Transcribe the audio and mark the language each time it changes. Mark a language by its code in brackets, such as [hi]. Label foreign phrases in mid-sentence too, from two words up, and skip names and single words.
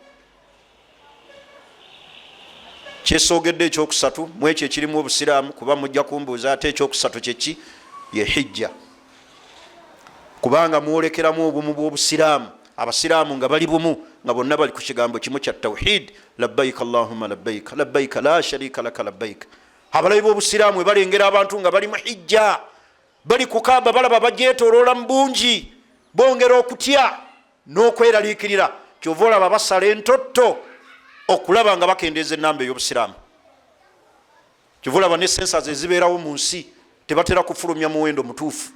[lg] Kyesoogedde ekyokusatu mu ekyo ekirimu obusiraamu, kuba mujja kumbuuza ate ekyokusatu kyeki ye hijja. Kubanga mwolekeramu obumu bw'obusiraamu, abasiraamu nga bali bumu, nga bonna bali ku kigambo kimu kya tawhid, [ar] لبيك اللهم لبيك لبيك لا شريك لك لبيك. [lg] Abalabi b'obusiraamu we balengera abantu nga bali mu hijja, bali ku Kaaba, balaba bagyetooloola mu bungi, bongera okutya n'okweraliikirira. Kyova olaba basala entotto okulaba nga bakendeeza ennamba ey'obusiraamu. Kyova olaba ne sensas ezibeerawo mu nsi tebatera kufulumya muwendo mutuufu.